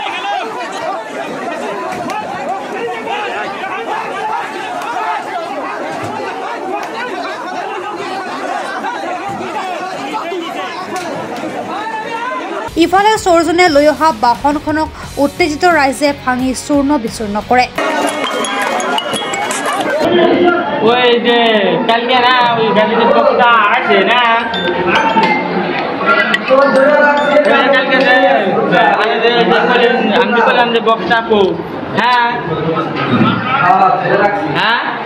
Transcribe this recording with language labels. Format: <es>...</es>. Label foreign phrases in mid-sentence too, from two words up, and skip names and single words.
<as>ইফালে চোৰজনে লৈ অহা বাহনখনক উত্তেজিত ৰাইজে ভাঙি চূৰ্ণ বিচূৰ্ণ কৰে।</as> <bn>ওই যে কালকে না ওই গাড়িতে বক্তা আছে না কালকে আমি বললাম যে বক্সটা পো হ্যাঁ হ্যাঁ</bn>